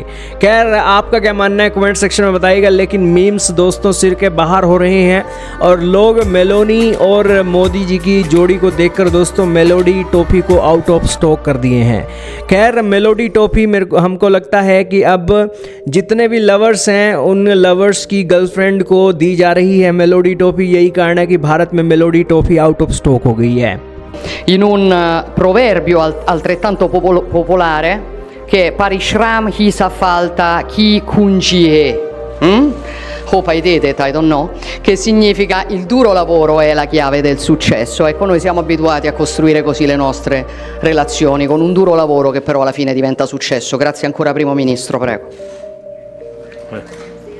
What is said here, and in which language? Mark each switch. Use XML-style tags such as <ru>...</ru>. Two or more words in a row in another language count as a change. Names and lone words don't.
<hi>खैर आपका क्या मानना है कमेंट सेक्शन में बताइएगा। लेकिन मीम्स दोस्तों सिर के बाहर हो रहे हैं और लोग मेलोनी और मोदी जी की जोड़ी को देखकर दोस्तों मेलोडी टॉफी को</hi> <en>out of stock</en> <hi>कर दिए हैं। खैर मेलोडी टॉफी हमको लगता है कि अब जितने भी लवर्स हैं उन लवर्स की गर्लफ्रेंड को दी जा रही है मेलोडी टॉफी। यही कारण है कि भारत में मेलोडी टॉफी</hi> <en>out of stock</en> <hi>हो गई है।</hi> <it>In un proverbio altrettanto popolare che</it> <hi>परिश्रम ही सफलता ही कुंजी.</hi> <en>Hope I did it, I don't know,</en> <it>che significa il duro lavoro è la chiave del successo. Ecco, noi siamo abituati a costruire così le nostre relazioni, con un duro lavoro che però alla fine diventa successo. Grazie ancora Primo Ministro, prego.</it>